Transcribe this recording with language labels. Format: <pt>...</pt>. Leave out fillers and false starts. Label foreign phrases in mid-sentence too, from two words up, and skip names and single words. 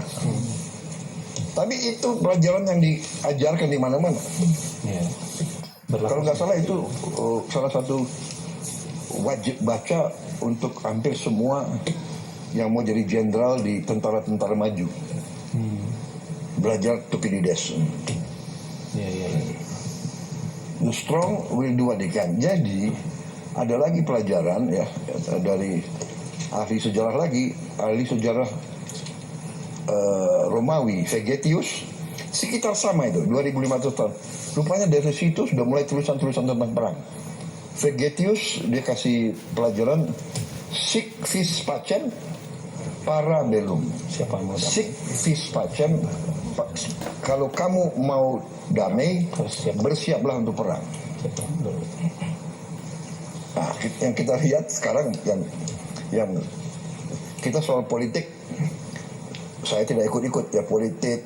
<id>Tapi itu pelajaran yang diajarkan di mana-mana. Kalau nggak salah itu salah satu wajib baca untuk hampir semua yang mau jadi jenderal di tentara-tentara maju. Belajar Thukydides.</id> <en>The strong will do what they can.</en> <id>Jadi ada lagi pelajaran ya dari ahli sejarah Romawi, Vegetius, sekitar sama itu 2500 tahun. Rupanya dari situ sudah mulai tulisan-tulisan tentang perang. Vegetius dia kasih pelajaran</id> <la>sic vis pacem para bellum. Sic vis pacem,</la> <id>kalau kamu mau damai, bersiaplah untuk perang. Nah, yang kita lihat sekarang yang kita soal politik, saya tidak ikut-ikut ya politik.</id>